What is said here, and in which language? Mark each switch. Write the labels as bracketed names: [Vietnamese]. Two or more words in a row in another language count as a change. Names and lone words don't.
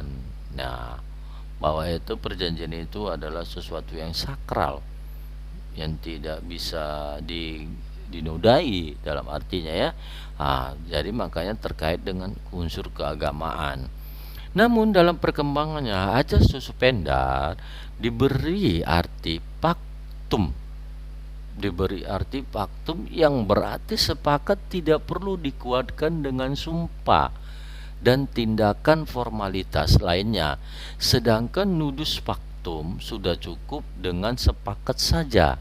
[Indonesian] Nah, bahwa itu perjanjian itu adalah sesuatu yang sakral, yang tidak bisa dinodai dalam artinya, ya. Jadi makanya terkait dengan unsur keagamaan. Namun dalam perkembangannya ajas [Latin] sunt servanda [Indonesian] diberi arti paktum yang berarti sepakat tidak perlu dikuatkan dengan sumpah dan tindakan formalitas lainnya, sedangkan [Latin] nudus pactum [Indonesian] sudah cukup dengan sepakat saja.